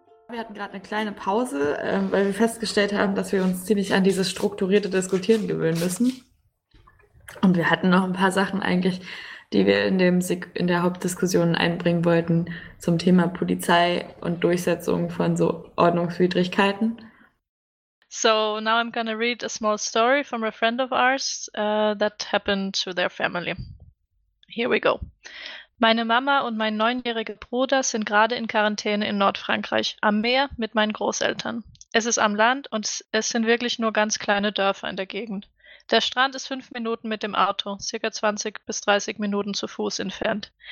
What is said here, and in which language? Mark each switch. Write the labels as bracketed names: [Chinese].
[German] Eine kleine Pause, weil wir festgestellt haben, dass wir uns ziemlich an dieses strukturierte Diskutieren gewöhnen müssen. Und wir hatten noch ein paar Sachen eigentlich, die wir in der Hauptdiskussion einbringen wollten zum Thema Polizei und Durchsetzung von so Ordnungswidrigkeiten. [English] So now I'm gonna read a small story from a friend of ours that happened to their family. Here we go. [German] Meine Mama und mein 9-jähriger Bruder sind gerade in Quarantäne in Nordfrankreich, am Meer mit meinen Großeltern. Es ist am Land und es sind wirklich nur ganz kleine Dörfer in der Gegend. Der Strand ist 5 Minuten mit dem Auto, circa 20 bis 30 Minuten zu Fuß entfernt.